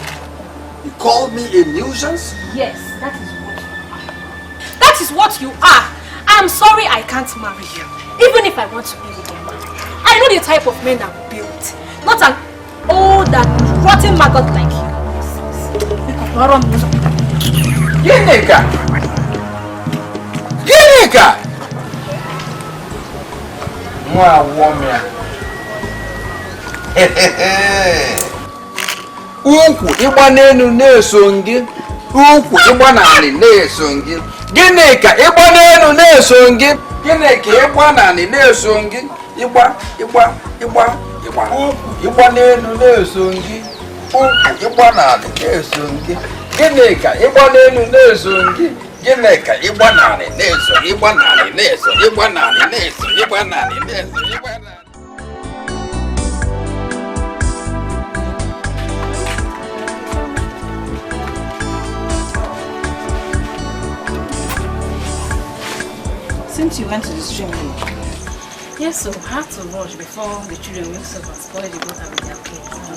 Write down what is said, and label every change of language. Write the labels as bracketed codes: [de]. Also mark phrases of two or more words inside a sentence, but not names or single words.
[en] You call me a nuisance? Yes, that is what you are. That is what you are. I am sorry I can't marry you, even if I want to be with a man. I know the type of men I'm built, not an old and rotten maggot like you. Ginika! [ig] Ginika! Mwa womya. Ukwu ịgba n'elu na-eso gị. Ukwu ịgba n'ala na-eso gị. Ginika ịgba n'elu na-eso gị. Ginika ịgba n'ala na-eso gị. Ịgba. Ukwu ịgba n'elu na-eso gị. Ukwu ịgba n'ala na-eso gị. Ginika ịgba n'elu na-eso gị. Ginika ịgba n'ala na-eso. Ịgba n'ala na-eso. Ịgba n'ala na-eso. Ịgba n'ala na-eso. Ịgba n'ala. [en] Since you went to the stream, Yes, so I had to rush before the children mix up and spoil the water with their kids.